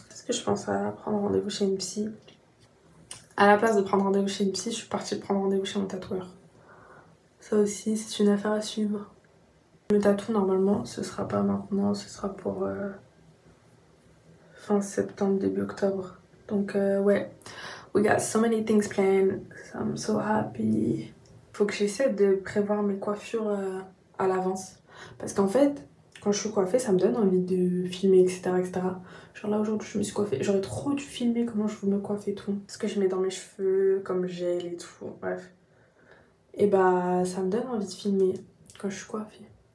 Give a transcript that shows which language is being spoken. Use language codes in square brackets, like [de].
[fr] Est-ce que je pense à prendre rendez-vous chez une psy? À la place de prendre rendez-vous chez une psy, je suis partie de prendre rendez-vous chez mon tatoueur. Ça aussi, c'est une affaire à suivre. Le tatou, normalement, ce sera pas maintenant, ce sera pour fin septembre, début octobre. [en] Donc, ouais, we got so many things planned. So I'm so happy. [fr] Faut que j'essaie de prévoir mes coiffures à l'avance. Parce qu'en fait, quand je suis coiffée, ça me donne envie de filmer, etc. etc. Genre là aujourd'hui je me suis coiffée, j'aurais trop dû filmer comment je me coiffe et tout. Ce que je mets dans mes cheveux, comme gel et tout, bref. Et bah ça me donne envie de filmer quand je suis coiffée.